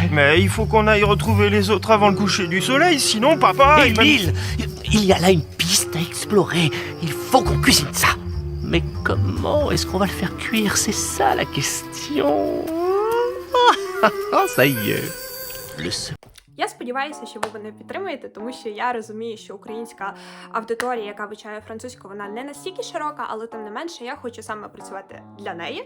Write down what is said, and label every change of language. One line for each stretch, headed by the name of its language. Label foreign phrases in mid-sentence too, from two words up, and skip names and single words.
French: Mais il faut qu'on aille retrouver les autres avant le coucher du soleil, sinon papa... Émile! Il y a là une piste à explorer. Il faut qu'on cuisine ça. Mais comment est-ce qu'on va le faire cuire? C'est ça la question. Ça y est. Le secret.
Ukrainian: Я сподіваюся, що ви мене підтримуєте, тому що я розумію, що українська аудиторія, яка вивчає французьку, вона не настільки широка, але тим не менше я хочу саме працювати для неї.